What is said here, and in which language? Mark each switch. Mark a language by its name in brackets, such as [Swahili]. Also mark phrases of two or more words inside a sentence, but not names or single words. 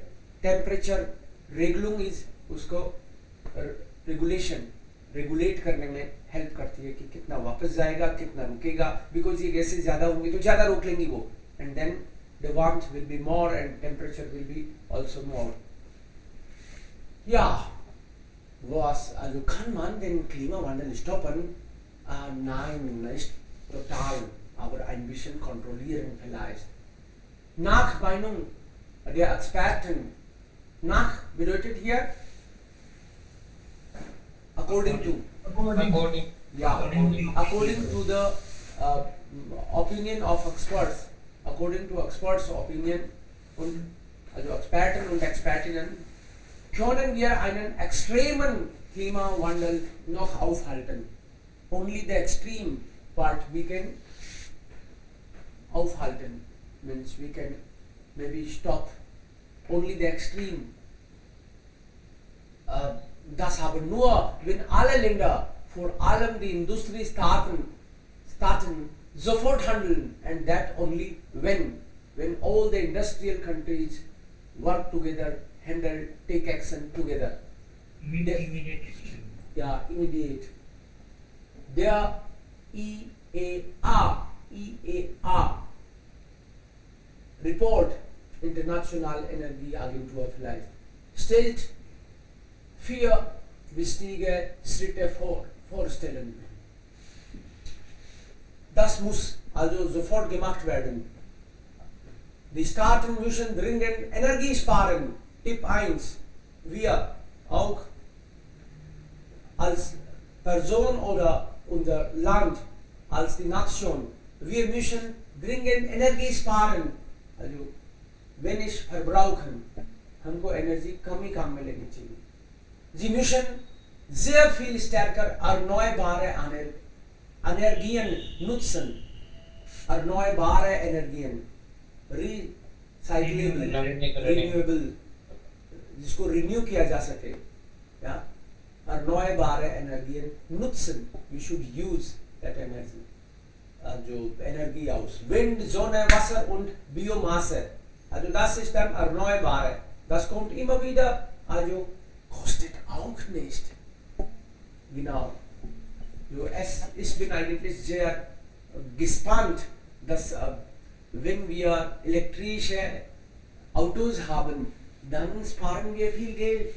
[German] Temperature Regelung ist [Hindi] उसको [English] regulation, regulate [Hindi] करने में हेल्प करती है कि कितना वापस जाएगा, कितना रुकेगा, बिकॉज ये गैसेस ज़्यादा होंगी तो ज़्यादा रोक लेंगी वो, [English] and then the warmth will be more and temperature will be also more. [German] Ja, was, also kann man den Klimawandel stoppen? Nein, nicht total, aber ein bisschen kontrollieren vielleicht. Nach Meinung der Experten, nach bedeutet hier [English] according to. According to the opinion of experts, according to experts' opinion [German] und also Experten und Expertinnen können wir einen extremen Klimawandel noch aufhalten. [English] Only the extreme part we can aufhalten, means we can maybe stop only the extreme. [German] Das haben nur, wenn alle Länder, vor allem die Industriestaaten, sofort handeln, [English] and that only when all the industrial countries work together, handle, take action together. Immediate action. Yeah, immediate. [German] Der IEA Report, International Energieagentur vielleicht, stellt 4 wichtige Schritte vorstellen. Das muss also sofort gemacht werden. Die Staaten müssen dringend Energie sparen. Tipp 1. Wir auch als Person oder unser Land, als die Nation, wir müssen dringend Energie sparen. Also wenig verbrauchen. [Hindi] हमको एनर्जी कम ही काम में लेनी चाहिए. [German] Sie müssen sehr viel stärker erneuerbare Energien nutzen. Erneuerbare Energien. [English] Recyclable, renewable, [Hindi] जिसको renew किया जा सके. [German] Ja? Erneuerbare Energien nutzen. [English] We should use that energy. [German] जो Energie aus Wind, Sonne, Wasser und Biomasse. Also das ist dann erneuerbare. Das kommt immer wieder. Also kostet auch nicht. Genau. Ich bin eigentlich sehr gespannt, dass wenn wir elektrische Autos haben, dann sparen wir viel Geld.